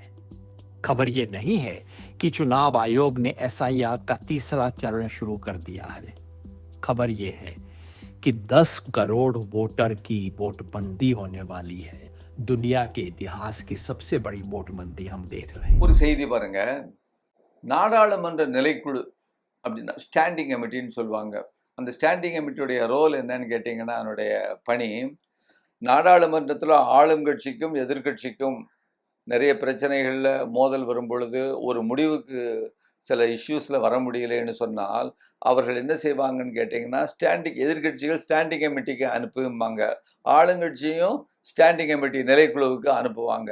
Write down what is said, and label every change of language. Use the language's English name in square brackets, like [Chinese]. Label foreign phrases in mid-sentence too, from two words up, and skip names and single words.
[Hindi] खबर ये नहीं है कि चुनाव आयोग ने एसआईआर का 3रा चरण शुरू कर दिया है। खबर ये है कि 10 करोड़ वोटर की वोटबंदी होने वाली है। दुनिया के इतिहास की सबसे बड़ी वोटबंदी हम देख रहे हैं। [Tamil] ஒரு செய்தி பாருங்க, நாடாளுமன்ற நிலைக்குழு அப்படின்னா [English] standing committee [Tamil] சொல்லுவாங்க. அந்த [English] standing committee [Tamil] ரோல் என்னன்னு கேட்டிங்கன்னா, அதனுடைய பணி நாடாளுமன்றத்தில் ஆளும் கட்சிக்கும் எதிர்கட்சிக்கும் நிறைய பிரச்சனைகளில் மோதல் வரும் பொழுது ஒரு முடிவுக்கு சில இஷ்யூஸில் வர முடியலைன்னு சொன்னால் அவர்கள் என்ன செய்வாங்கன்னு கேட்டிங்கன்னா, எதிர்கட்சிகள் [English] standing committee [Tamil] அனுப்புவாங்க, ஆளுங்கட்சியும் [English] standing committee [Tamil] நிலைக்குழுவுக்கு அனுப்புவாங்க.